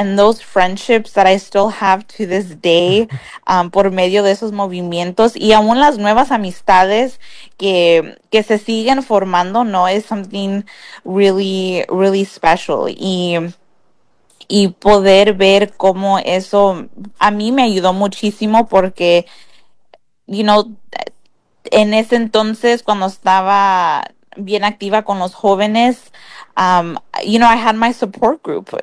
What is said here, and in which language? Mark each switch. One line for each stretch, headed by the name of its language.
English: And those friendships that I still have to this day
Spanish: por medio de esos movimientos y aún las nuevas amistades que se siguen formando, ¿no? Es
English: something really, really special.
Spanish: Y poder ver cómo eso a mí me ayudó muchísimo porque, en ese entonces cuando estaba bien activa con los jóvenes,
English: I had my support group.